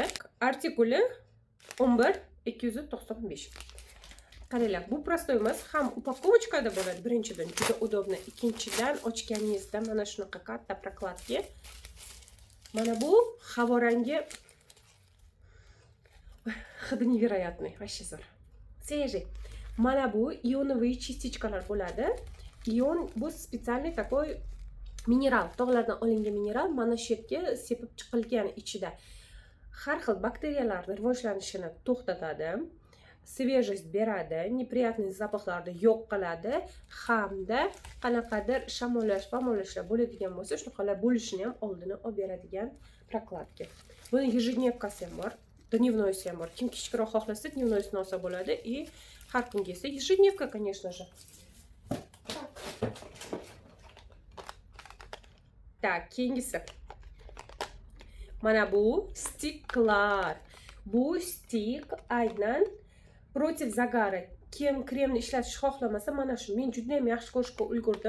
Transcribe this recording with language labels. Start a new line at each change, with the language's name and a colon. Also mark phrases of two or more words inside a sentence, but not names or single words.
Uzbek: Artikuli 11.295. Qaranglar, bu prostoy emas, ham upakovочкада bo'ladi. Birinchidan juda удобно, ikkinchidan ochganingizda mana shunaqa katta prokladka. Mana bu havorangi hidi
Russian: невероятный, вообще
Uzbek: zo'r.
Russian: Свежий.
Uzbek: Mana bu ionoviy частичкалар bo'ladi. Ion bu
Russian: специальный такой
Uzbek: mineral, tog'lardan olingan mineral, mana shu yerga sepib chiqilgan ichida. Har xil bakteriyalarning rivojlanishini to'xtatadi. Свежесть beradi, неприятный zapaxlarni yo'q qiladi hamda qanaqadir shamollashlar bo'ladigan bo'lsa, shunaqalar bo'lishini ham oldini olib beradigan prokladka. Buni ежедневкасы ham bor, dnevnoysi ham bor. Kim kichikroq xohlasa, dnevnoysini olsa bo'ladi и har kungi esa
Russian: ежедневка, конечно же.
Uzbek: Tak, keyingisi. Mana bu stiklar. Bu stik aynan
Russian: против загара.
Uzbek: Kim kremni ishlatishni xohlamasa, mana shu men juda ham yaxshi ko'rishga ulgurdim.